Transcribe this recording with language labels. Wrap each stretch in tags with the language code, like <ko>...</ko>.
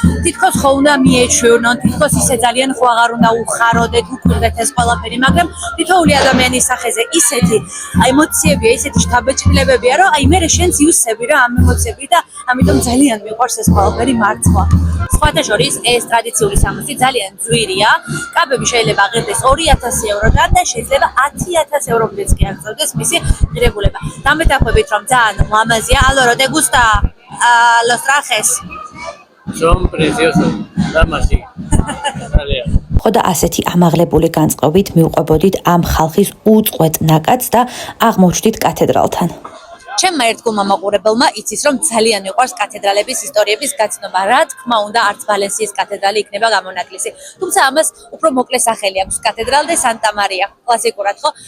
<ka>თითქოს ხო უნდა მიეჩვევნონ, თითქოს ისე ძალიან ხო აღარ უნდა უხაროდეთ, უკვირდეთ ეს ყველაფერი, მაგრამ თითოეული ადამიანის სახეზე ისეთი ემოციებია, ისეთი შთაბეჭდილებებია, რომ აი მე შენს იუსები რა ამ ემოციები და ამიტომ ძალიან მიყვარს ეს ყველაფერი მართლა. სხვათა შორის ეს ტრადიციული სამოსი ძალიან ძვირია. კაბები შეიძლება აღებდეს 2000 ევროდან და შეიძლება 10000 ევრომდეც კი აღწევდეს მისი ღირებულება. დამეთანხმებით რომ ძალიან ლამაზია.</ka> <es>Álvaro, ¿te gusta los trajes? Son preciosos, damas sí.</es> <ka>ხო და ასეთი ამაღლებული განწყობით მივყვებოდით ამ ხალხის უწყვეტ ნაკადს და აღმოჩნდით კათედრალთან. ჩემმა ერთგულმა მაყურებელმა იცის რომ ძალიან მიყვარს კათედრალების ისტორიების გაცნობა. რა თქმა უნდა, არც ვალენსიის კათედრალი იქნება გამონაკლისი. თუმცა ამას უფრო მოკლე სახელი აქვს კათედრალ დე სანტა მარია, კლასიკურად ხო?</ka>